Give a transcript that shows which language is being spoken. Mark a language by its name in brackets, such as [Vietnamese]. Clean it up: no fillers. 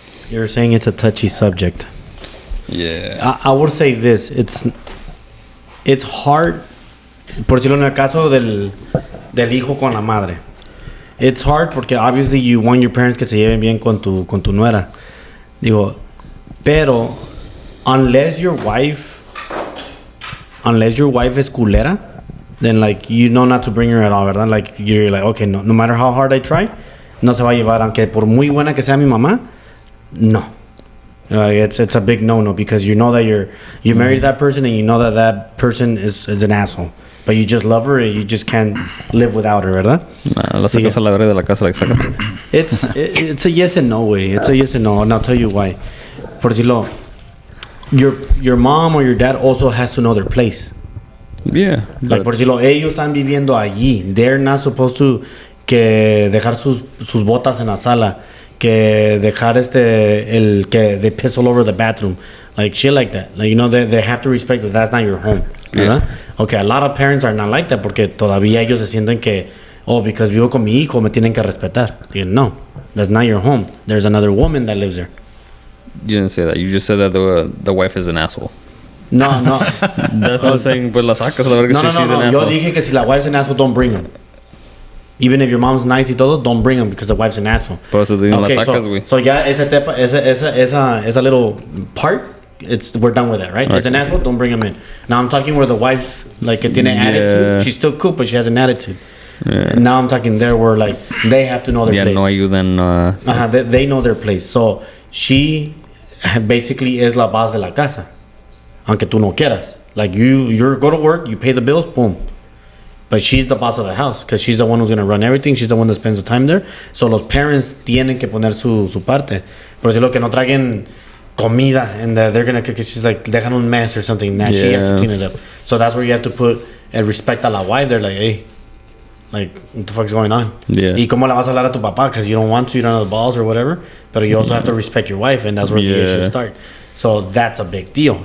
[English] you're saying it's a touchy subject. Yeah. I would say this, it's hard, [Spanish] por decirlo en el caso del hijo con la madre. [English] It's hard porque obviously you want your parents [Spanish] que se lleven bien con tu nuera. Digo, pero [English] unless your wife is culera, then like you know not to bring her at all, ¿verdad? Like you're like, okay, no matter how hard I try, [Spanish] no se va a llevar, aunque por muy buena que sea mi mamá, no. [English] It's a big no because you know that you married that person and you know that person is an asshole. But you just love her and you just can't live without her, [Spanish] ¿verdad? Nah, la sacas a la verga de la casa, like, saca. [English] It's a yes and no way. It's a yes and no, and I'll tell you why. [Spanish] Por decirlo, [English] your mom or your dad also has to know their place. Yeah. [Spanish] Like, por decirlo, ellos están viviendo allí. [English] They're not supposed to [Spanish] que dejar sus botas en la sala, que dejar el que [English] they piss all over the bathroom, like shit like that. Like, you know, they have to respect that that's not your home. [Spanish] ¿Verdad? Yeah. [English] Okay, a lot of parents are not like that [Spanish] porque todavía ellos se sienten que, [English] because [Spanish] vivo con mi hijo me tienen que respetar. [English] No, that's not your home. There's another woman that lives there. You didn't say that. You just said that the wife is an asshole. No. That's what I'm saying. [Spanish] Pues la sacas a la verga si [English] she's an asshole. [Spanish] Yo dije que si la [English] wife's an asshole, don't bring him. Even if your mom's nice [Spanish] y todo, [English] don't bring him because the wife's an asshole. [Spanish] Por eso te digo, la sacas, güey. [English] So [Spanish] ya esa [English] little part, we're done with that, right? It's an asshole, don't bring him in. Now I'm talking where the wife's like [Spanish] que tiene [English] attitude. She's still cool, but she has an attitude. Yeah. And now I'm talking there where like they have to know their place. [Spanish] No ayudan. [English] They know their place. So she basically is [Spanish] la boss de la casa, aunque tú no quieras. [English] Like you go to work, you pay the bills, boom. But she's the boss of the house because she's the one who's going to run everything. She's the one that spends the time there. [Spanish] So los parents tienen que poner su parte. Por decirlo que no traguen comida [English] and they're going to cook it. She's like, [Spanish] dejan un [English] mess or something. Now she has to clean it up. So that's where you have to put respect [Spanish] a la wife. [English] They're like, hey, like, what the fuck's going on? Yeah. [Spanish] Y cómo le vas a hablar a tu papá [English] because you don't want to, you don't have the balls or whatever. But you also have to respect your wife, and that's where the issues start. So that's a big deal.